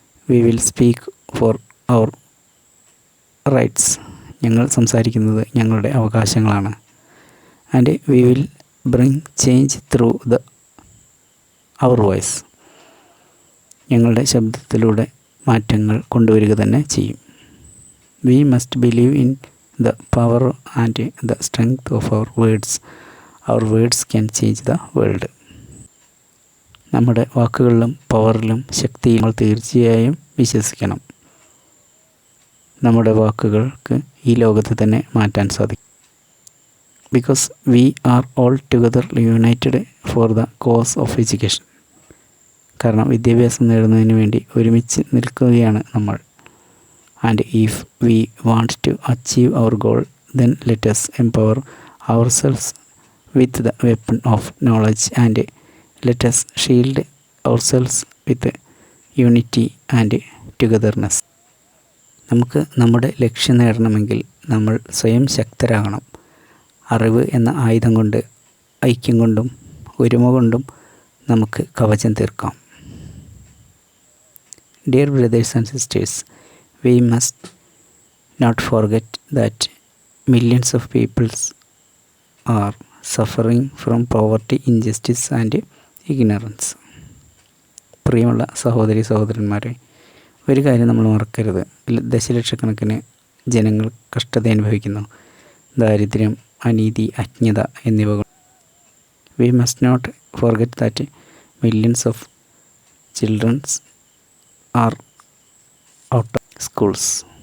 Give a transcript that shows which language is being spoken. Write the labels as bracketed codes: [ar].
[en] We will speak for our rights. [ml] ഞങ്ങൾ സംസാരിക്കുന്നത് ഞങ്ങളുടെ അവകാശങ്ങളാണ്. [en] And we will bring change through our voice. [ml] ഞങ്ങളുടെ ശബ്ദത്തിലൂടെ മാറ്റങ്ങൾ കൊണ്ടുവരിക തന്നെ ചെയ്യും. [en] We must believe in the power and the strength of our words. Our words can change the world. [ml] നമ്മുടെ വാക്കുകളിലും പവറിലും ശക്തിയും നമ്മൾ തീർച്ചയായും വിശ്വസിക്കണം. നമ്മുടെ വാക്കുകൾക്ക് ഈ ലോകത്തെ തന്നെ മാറ്റാൻ സാധിക്കും. [en] Because we are all together united for the cause of education. [ml] കാരണം വിദ്യാഭ്യാസം നേടുന്നതിന് വേണ്ടി ഒരുമിച്ച് നിൽക്കുകയാണ് നമ്മൾ. [en] And if we want to achieve our goal, then let us empower ourselves with the weapon of knowledge and let us shield ourselves with unity and togetherness. [ml] നമുക്ക് നമ്മുടെ ലക്ഷ്യം നേടണമെങ്കിൽ നമ്മൾ സ്വയം ശക്തരാകണം. അറിവ് എന്ന ആയുധം കൊണ്ട്, ഐക്യം കൊണ്ടും ഒരുമ കൊണ്ടും നമുക്ക് കവചം തീർക്കാം. [en] Dear brothers and sisters, we must not forget that millions of people are suffering from poverty, injustice and ignorance. [ml] പ്രിയമുള്ള സഹോദരന്മാരെ, ഒരു കാര്യം നമ്മൾ മറക്കരുത്. ദശലക്ഷക്കണക്കിന് ജനങ്ങൾ കഷ്ടത അനുഭവിക്കുന്നു. ദാരിദ്ര്യം, അനീതി, അജ്ഞത എന്നിവ. [en] We must not forget that millions of children are out of schools.